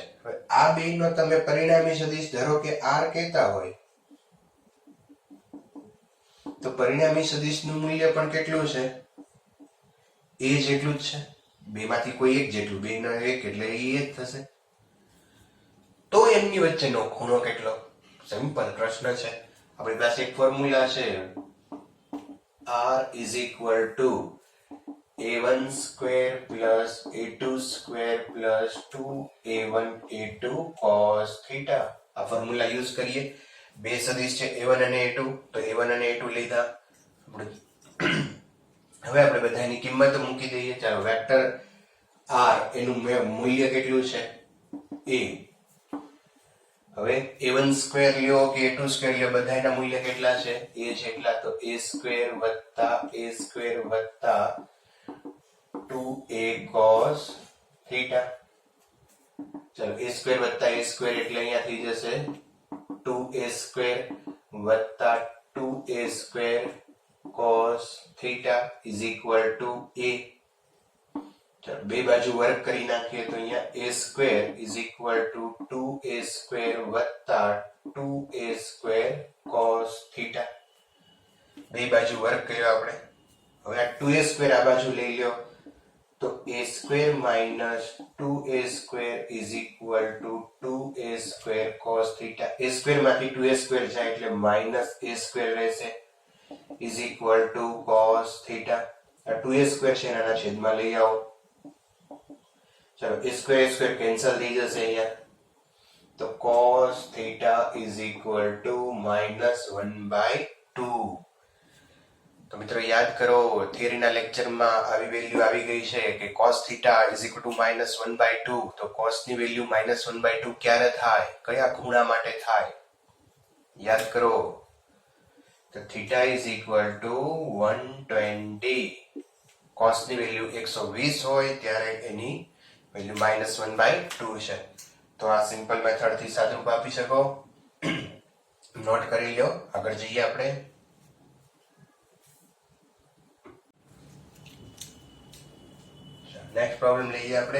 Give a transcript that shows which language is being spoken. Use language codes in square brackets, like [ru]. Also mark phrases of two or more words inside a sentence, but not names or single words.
[gu] હવે આ બેનો તમે પરિણામી સદિશ ધારો કે r કહેતા હોય તો પરિણામી સદિશનું મૂલ્ય પણ કેટલું છે? a જેટલું જ છે. બેમાંથી કોઈ એક જેટલું, બેનો એક એટલે એ જ થશે. તો એમની વચ્ચેનો ખૂણો કેટલો? સિમ્પલ પ્રશ્ન છે. આપણી પાસે એક ફોર્મ્યુલા છે, [en] r is equal to a1 square plus a2 square plus 2a1 a2 cos theta. [gu] આ [en] formula use [gu] કરીએ. બે સદિશ છે a1 અને a2, તો a1 અને a2 લીધા. હવે આપણે બધાની કિંમત મૂકી દઈએ. ચાલો, વેક્ટર r એનું મૂલ્ય કેટલું છે? a. હવે a1 સ્ક્વેર લ્યો કે a2 સ્ક્વેર લ્યો, બધાના મૂલ્ય કેટલા છે? a જેટલા. તો a સ્ક્વેર વત્તા a સ્ક્વેર વત્તા 2a [en] cos theta. [gu] ચલો, a સ્ક્વેર વત્તા a સ્ક્વેર એટલે અહીંયા થઈ જશે 2a સ્ક્વેર વત્તા 2a સ્ક્વેર [en] cos theta is equal to a. [gu] ચલો, બે બાજુ વર્ગ કરી નાખીએ તો અહીંયા a સ્ક્વેર [en] is equal to [gu] 2a સ્ક્વેર વત્તા 2a સ્ક્વેર [en] cos theta. [gu] બે બાજુ વર્ગ કર્યો આપણે. હવે આ 2a સ્ક્વેર આ બાજુ લઈ લ્યો તો a સ્ક્વેર minus 2a સ્ક્વેર [en] is equal to [gu] 2a સ્ક્વેર [en] cos theta. [gu] a સ્ક્વેર માંથી 2a સ્ક્વેર જાય એટલે minus a સ્ક્વેર રહેશે [en] is equal to cos theta. [gu] આ 2a સ્ક્વેર છે એના છેદમાં લઈ આવો. ચલો, a સ્ક્વેર કેન્સલ થઈ જશે અહીંયા. [en] તો cos theta is equal to -1/2. [gu] તો મિત્રો યાદ કરો, થિયરીના લેક્ચરમાં આવી વેલ્યુ આવી ગઈ છે કે [en] cos theta is equal to -1/2. [gu] તો cos ની વેલ્યુ -1/2 ક્યારે થાય? કયા ખૂણા માટે થાય? [en] યાદ કરો. તો theta is equal to 120. [gu] cos ની વેલ્યુ 120 હોય ત્યારે એની વેલ્યુ -1/2 છે. તો આ [en] simple method [gu] થી સાદુરૂપ આપી શકો. નોટ કરી લો. આગળ જઈએ આપણે. [en] next problem [gu] લઈએ આપણે.